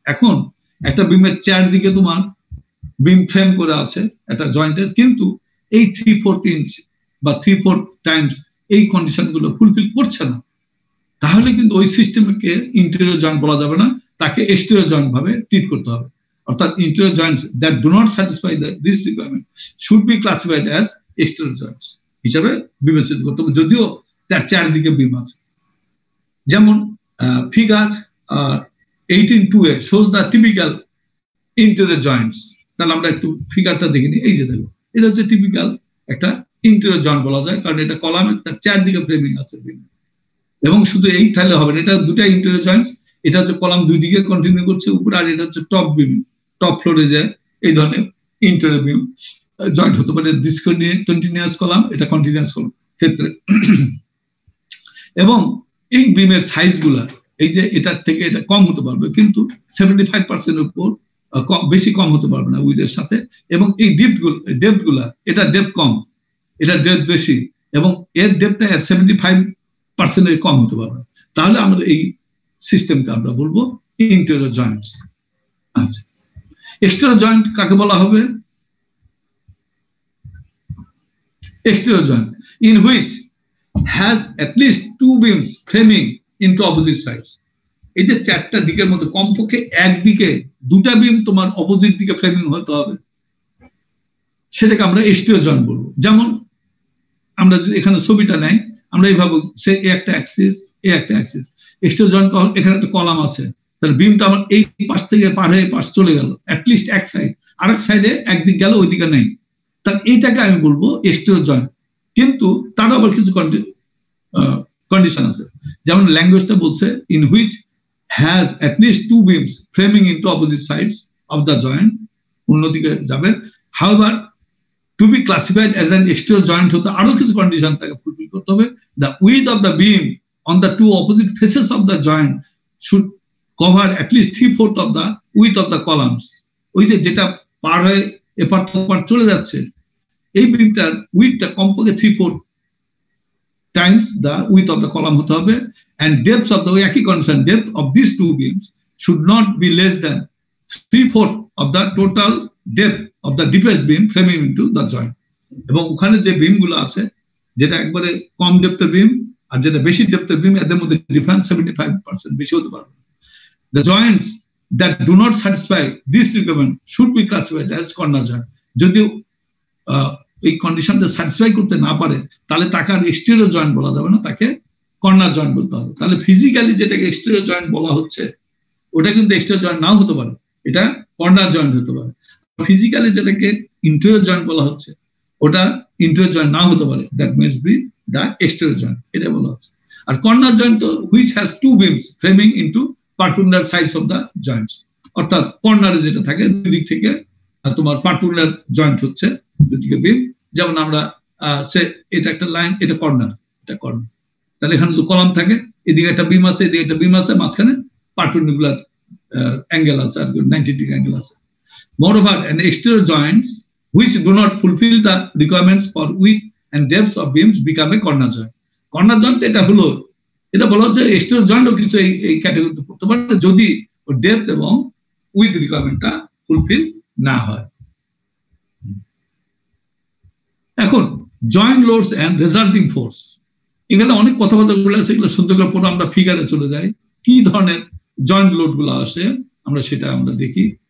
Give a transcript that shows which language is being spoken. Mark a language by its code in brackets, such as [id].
[bn] এখন একটা বিমের চারদিকে তোমার বিম ফ্রেম করে আছে একটা জয়েন্টের, কিন্তু এই 3/4 ইঞ্চ বা 3/4 টাইমস এই কন্ডিশন গুলো ফুলফিল করছে না, তাহলে কিন্তু ওই সিস্টেমকে ইন্টেরিয়র জয়েন্ট বলা যাবে না, তাকে এক্সটেরিয়র জয়েন্ট ভাবে ট্রিট করতে হবে। [en] অর্থাৎ interior joints that do not satisfy this requirement should be classified as exterior joints [bn] হিসাবে বিবেচিত করতে হবে, যদিও তার চারদিকে বিম আছে। যেমন figure [en] 18.2 shows the typical interior joints. [bn] তাহলে আমরা একটু ফিগারটা দেখে নিই। এই যে দেখো, এটা হচ্ছে টিপিক্যাল একটা ইন্টেরিয়র জয়েন্ট বলা যায়, কারণ এটা কলামের তার চারদিকে ফ্রেমিং আছে, এবং শুধু এই তাহলে হবে না, এটা দুটা ইন্টেরিয়র জয়েন্টস। এটা হচ্ছে কলাম দুই দিকে কন্টিনিউ করছে উপরে, আর এটা হচ্ছে টপ বিম, টপ ফ্লোরে যায়। এই ধরনের ইন্টেরিয়র বিম জয়েন্ট হতে পারে। ডিসকন্টিনিউয়াস কলাম, এটা কন্টিনিউয়াস কলাম ক্ষেত্রে। এবং এই বিমের সাইজ গুলা, এই যে এটার থেকে এটা কম হতে পারবে, কিন্তু 75% উপর বেশি কম হতে পারবে না উইথের সাথে। এবং এই ডেপথ গুলা, এটা ডেপথ কম, এটা ডেপথ বেশি, এবং এর ডেপথটা 75% কম হতে পারবে। তাহলে আমরা এই সিস্টেমকে আমরা বলবো ইন্টেরিয়র জয়েন্টস। আচ্ছা, এক্সটেরিয়র জয়েন্ট কাকে বলা হবে? [en] Exterior joint in which has at least two beams framing into opposite sides. [bn] এই যে চারটা দিকের মধ্যে কমপক্ষে একদিকে দুটা বিম তোমার অপোজিট দিকে ফ্রেমিং হতে হবে, সেটাকে আমরা এক্সটেরিয়র জয়েন্ট বলবো। যেমন আমরা যদি এখানে ছবিটা নেই, আমরা এইভাবে সে একটা অ্যাক্সিস, এ একটা অ্যাক্সিস, এক্সটেরিয়র জয়েন্ট এখানে একটা কলাম আছে, তাহলে বিমটা আমার এই পাশ থেকে পার হয়ে পাশ চলে গেল, অ্যাটলিস্ট এক সাইড, আরেক সাইডে একদিক গেল, ওই দিকে নেই, তাহলে এইটাকে আমি বলবো এক্সটেরিয়র জয়েন্ট। [en] কিন্তু তার আবার কিছু কন্ডিশন আছে, [bn] যেমন ল্যাঙ্গুয়েজটা বলছে [en] in which has at least two beams framing into opposite sides of the joint, [bn] অন্যদিকে যাবে। [en] however to be classified as an exterior joint [bn] হতে আরো কিছু কন্ডিশন তাকে ফুলফিল করতে হবে। [en] The width of the beam on the two opposite faces of the joint should cover at least 3/4 of the width of the columns. [bn] ওই যে যেটা পার হয়ে এপার ওপার চলে যাচ্ছে, এই বিমটার উইথটা কমপক্ষে [en] 3/4 times the width of the column [bn] হতে হবে, [en] and depth of the [bn] একই [en] condition, depth of these two beams should not be less than 3/4 of the total depth of the deepest beam framing into the joint. [bn] এবং ওখানে যে বিম গুলো আছে, যেটা একবারে কম ডেপথের বিম আর যেটা বেশি ডেপথের বিম, এদের মধ্যে ডিফারেন্স 75% বেশি হতে পারবে। [en] The joints that do not satisfy this requirement should be classified as corner joint. [bn] যদিও এই কন্ডিশনটা স্যাটিসফাই করতে না পারে, তাহলে তাকে আর এক্সটেরিয়র জয়েন্ট বলা যাবে না, তাকে কর্নার জয়েন্ট বলতে হবে। তাহলে ফিজিক্যালি যেটাকে এক্সটেরিয়র জয়েন্ট বলা হচ্ছে ওটা কিন্তু এক্সটেরিয়র জয়েন্ট নাও হতে পারে, এটা কর্নার জয়েন্ট হতে পারে। ফিজিক্যালি যেটাকে ইন্টেরিয়র জয়েন্ট বলা হচ্ছে ওটা ইন্টেরিয়র জয়েন্ট নাও হতে পারে, [en] that must be the exterior joint, [bn] এটা বলা হচ্ছে। আর কর্নার জয়েন্ট তো [en] which has two beams framing into perpendicular sides of the joints, [bn] অর্থাৎ কর্নারে যেটা থাকে দুই দিক থেকে তোমার পারপেন্ডিকুলার জয়েন্ট হচ্ছে দুদিকে বিম। যেমন আমরা এটা একটা লাইন, এটা কর্নার, এটা কর্নার। তাহলে এখানে যে কলাম থাকে এদিকে একটা বিম আছে, এদিকে একটা বিম আছে, মাঝখানে পারপেন্ডিকুলার অ্যাঙ্গেল আছে, আর 90 ডিগ্রি অ্যাঙ্গেল আছে। [en] Moreover, an exterior joints which do not fulfill the requirements for width and depth of beams become a corner joint. [bn] Corner joint এটা হলো, এটা বলা হচ্ছে এক্সটেরিয়র জয়েন্টও কিছু এই ক্যাটাগরিতে পড়তে পারে যদি ডেপথ এবং উইথ রিকোয়ারমেন্টটা ফুলফিল না হয়। এখন joint loads and resulting force, এখানে অনেক কথাবার্তা গুলো আছে, এগুলো সুন্দর করে পড়ে আমরা ফিগারে চলে যাই, কি ধরনের জয়েন্ট লোড গুলো আসে আমরা সেটা আমরা দেখি।